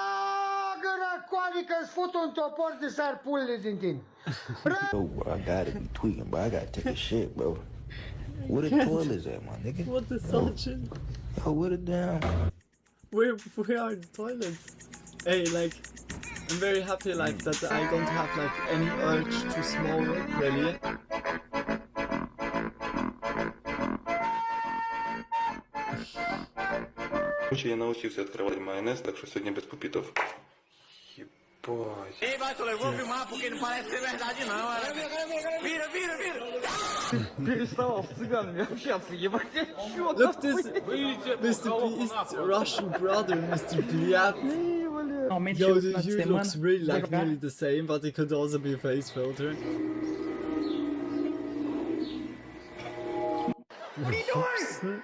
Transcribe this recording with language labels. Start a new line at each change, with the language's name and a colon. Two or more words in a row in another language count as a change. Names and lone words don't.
English: Bro, I gotta be tweaking, bro. I gotta take a shit, bro. Where the toilets at, my nigga? What the sergeant? Yo, where the damn? Where are the toilets? Hey, like, I'm very happy like that I don't have like any urge to smoke really.
Russian: Я научился открывать майонез, так что сегодня без пупитов. Ебать.
Portuguese: Ei, Bato, eu vou filmar porque não parece ser verdade não, olha. Vira, vira, vira.
Russian: Перестал цыган, я вообще ебать.
English: Look this Mr. Beast's Russian brother, Mr. Bliat. Yo, the dude looks really like nearly the same, but it could also be a face filter. What are you doing?